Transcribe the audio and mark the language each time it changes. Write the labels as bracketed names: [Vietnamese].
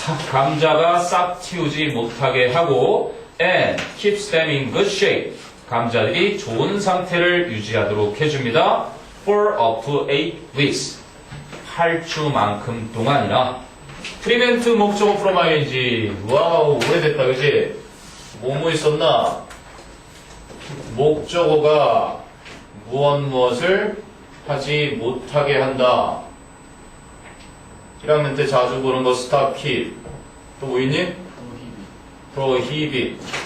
[Korean] 감자가 싹 틔우지 못하게 하고 [English] and keeps them in good shape. [Korean] 감자들이 좋은 상태를 유지하도록 해줍니다. [English] for up to 8 weeks. [Korean] 8주만큼 동안이나. [English] prevent 목적어 from ing. [Korean] 와우, 오래됐다, 그지? 뭐뭐 있었나? 목적어가 무엇을 하지 못하게 한다. 1학년 때 자주 보는 거 [English] stop, keep. [Korean] 또 뭐 있니? prohibit.